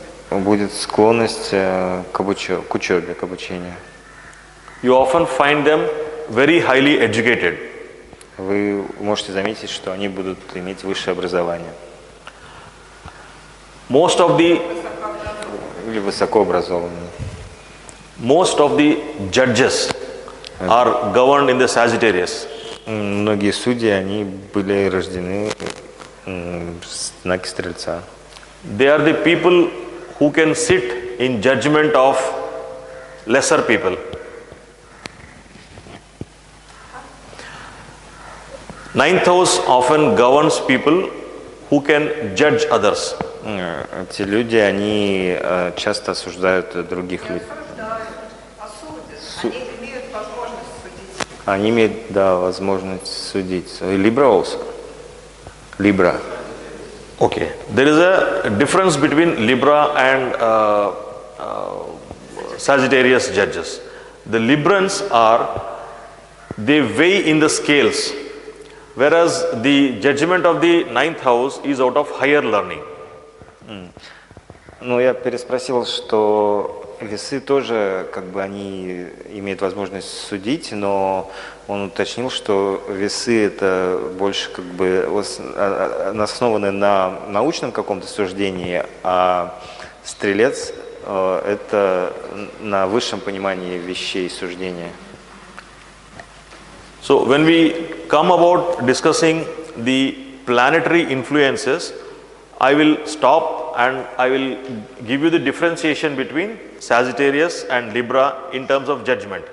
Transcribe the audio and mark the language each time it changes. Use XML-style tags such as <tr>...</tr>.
<ru>Будет склонность к учебе, к обучению.</ru> <en>You often find them very highly educated.</en> <ru>Вы можете заметить, что они будут иметь высшее образование.</ru> <en>Most of the</en> <ru>высокообразованные.</ru> <en>Most of the judges are governed in the Sagittarius.</en> <ru>Многие судьи, они были рождены в знаке Стрельца.</ru> <en>They are the people who can sit in judgment of lesser people. Ninth house often governs people who can judge others.</en> <ru>Эти люди, они часто осуждают других людей. Они имеют, да, возможность судить.</ru> <en>Libra also. Libra. Okay. There is a difference between Libra and Sagittarius judges. The Librans they weigh in the scales, whereas the judgment of the ninth house is out of higher learning.</en> <ru>Ну, я переспросил, что весы тоже, как бы, они имеют возможность судить, но он уточнил, что весы это больше, как бы, основаны на научном каком-то суждении, а стрелец это на высшем понимании вещей суждения.</ru> <en>So when we come about discussing the planetary influences, I will stop and I will give you the differentiation between Sagittarius and Libra in terms of judgment.</en>